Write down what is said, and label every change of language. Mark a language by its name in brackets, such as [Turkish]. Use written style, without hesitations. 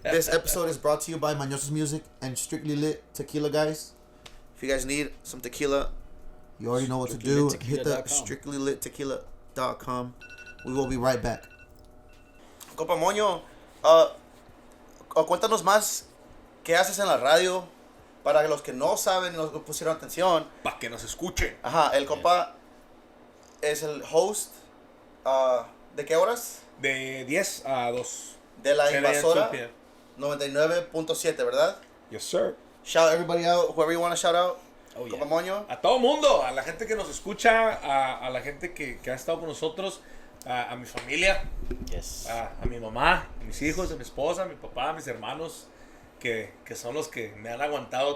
[English] This episode is brought to you by Mañosos Music and Strictly Lit Tequila, guys. If you guys need some tequila, you already know what to do. Hit the strictlylittequila.com. We will be right back. [Spanish] Compa Moño, cuéntanos más qué haces en la radio para los que no saben y no pusieron atención. Para que nos escuchen. Ajá, el compa es el host. ¿De qué horas? De 10 a 2. De la 10 a.m. Invasora 2 p.m. 99.7, ¿verdad? [English] Yes, sir. Shout everybody out, whoever you want to shout out. Oh, yeah. [Spanish] Compa Moño. A todo mundo, a la gente que nos escucha, a la gente que ha estado con nosotros, a mi familia, [English] Yes. [Spanish] a mi mamá, a mis hijos, a mi esposa, a mi papá, a mis hermanos, que son los que me han aguantado